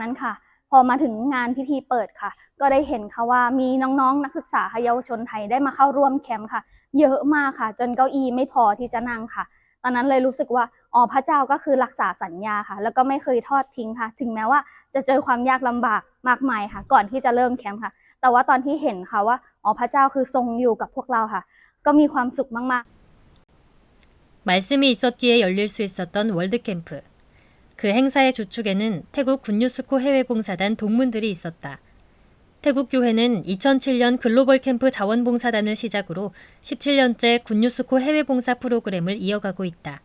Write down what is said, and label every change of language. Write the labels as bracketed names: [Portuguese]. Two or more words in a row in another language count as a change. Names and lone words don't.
[Thai] นั้นค่ะพอมาถึงงานพิธีเปิดค่ะก็ได้เห็นค่ะว่ามีน้องๆนักศึกษาเยาวชนไทยได้มาเข้าร่วมแคมป์ค่ะเยอะมากค่ะจนเก้าอี้ไม่พอที่จะนั่งค่ะตอนนั้นเลยรู้สึกว่าอ๋อพระเจ้าก็คือรักษาสัญญาค่ะแล้วก็ไม่เคยทอดทิ้งค่ะถึงแม้ว่าจะเจอความยากลำบากมากมายค่ะก่อนที่จะเริ่มแคมป์ค่ะแต่ว่าตอนที่เห็นค่ะว่าอ๋อพระเจ้าคือทรงอยู่กับพวกเราค่ะก็มีความสุขมากๆ [Korean] 말씀이 있었기에 열릴 수 있었던 월드캠프. 그 행사의 주축에는 태국 군유스코 해외봉사단 동문들이 있었다. 태국 교회는 2007년 글로벌 캠프 자원봉사단을 시작으로 17년째 군유스코 해외봉사 프로그램을 이어가고 있다.